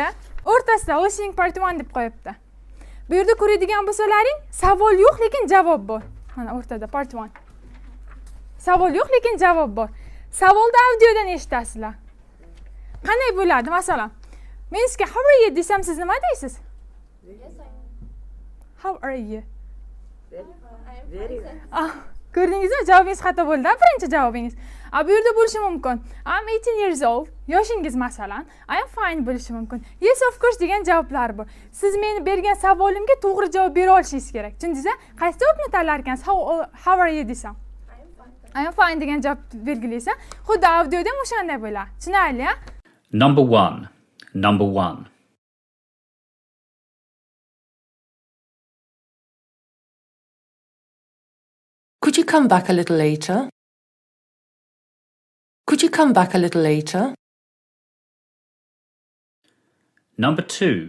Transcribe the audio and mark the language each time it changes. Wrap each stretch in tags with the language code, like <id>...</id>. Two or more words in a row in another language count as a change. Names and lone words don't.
<uz>O'rtasida</uz> <en>listening part 1</en> <uz>deb qo'yibdi. Bu yerda ko'radigan bo'lsalaring, savol yo'q, lekin javob bor. Mana o'rtada part 1. Savol yo'q, lekin javob bor. Savolni audiodan eshitasizlar. Qanday bo'ladi? Masalan, men sizga</uz> <en>how are you</en> <uz>desam, siz nima deysiz?</uz> <en>How are you? Very well.</en> <uz>Ko'rdingizmi? Javobingiz xato bo'ldi. Birinchi javobingiz. Bu yerda bo'lishi mumkin.</uz> <en>I'm 18 years old.</en> <uz>Yoshingiz masalan.</uz> <en>I am fine</en> <uz>bo'lishi mumkin.</uz> <en>Yes of course</en> <uz>degan javoblar bor. Siz meni bergan savolimga to'g'ri javob bera olishingiz kerak. Tushundingizmi? Qaysi javobni tanlar ekansiz?</uz> <en>How are you</en> <uz>desam?</uz> <en>I am fine</en> <uz>degan javob belgilaysan. Xuddi audioda ham o'shanday bo'ladi. Tushunarli, ha?</uz> <en>Number 1. Number 1. Could you come back a little later? Could you come back a little later? Number 2.</en>